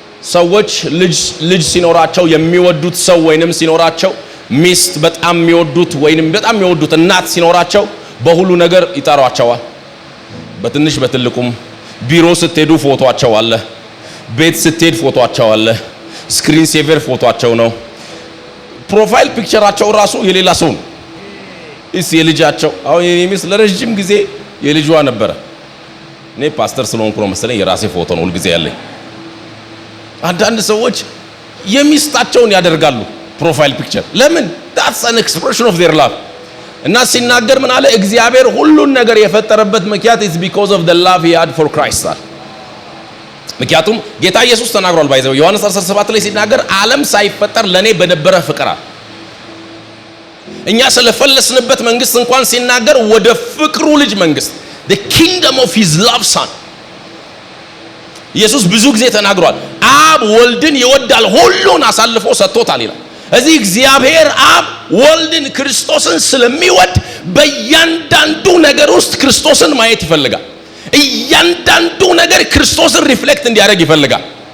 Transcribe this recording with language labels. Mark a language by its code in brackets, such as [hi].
[am] ሰዎች ልጅ ሲኖራቸው የሚወዱት ሰው ወይንም ሲኖራቸው ሚስት በጣም የሚወዱት ወይንም በጣም የሚወዱት እናት ሲኖራቸው በሁሉ ነገር ይጠሯቸዋል። በትንሽ በትልቁም ቢሮ ስትሄዱ ፎቶአቸው አለ፣ ቤት ስትሄድ ፎቶአቸው አለ፣ ስክሪን ሴቨር ፎቶአቸው ነው። ፕሮፋይል ፒክቸራቸው ራሱ የሌላ ሰው ነው። የልጃቸው አሁን የሚስ ለረጅም ጊዜ የልጇ ነበረ። እኔ ፓስተር ስለሆንኩ ነው መሰለኝ የራሴ ፎቶ ነው ሁሉ ጊዜ ያለኝ። አንዳንድ ሰዎች የሚስታቸውን ያደርጋሉ ፕሮፋይል ፒክቸር። ለምን? [en] that's an expression of their love። [am] እና ሲናገር ምን አለ? እግዚአብሔር ሁሉን ነገር የፈጠረበት ምክንያት [en] is because of the love he had for Christ። [am] ምክንያቱም ጌታ ኢየሱስ ተናግሯል። ባይዘው ዮሐንስ 17 ላይ ሲናገር ዓለም ሳይፈጠር ለኔ በነበረ ፍቅር አለ። እኛ ስለፈለስንበት መንግስት እንኳን ሲናገር ወደ ፍቅሩ ልጅ መንግስት [en] the kingdom of his love son [am] ኢየሱስ ብዙ ጊዜ ተናግሯል። አብ ወልድን ይወዳል ሁሉን አሳልፎ ሰጥቶታል ይላል። እዚህ እግዚአብሔር አብ ወልድን ክርስቶስን ስለሚወድ በእያንዳንዱ ነገር ውስጥ ክርስቶስን ማየት ይፈልጋል። እያንዳንዱ ነገር ክርስቶስን ሪፍሌክት እንዲያደርግ ይፈልጋል።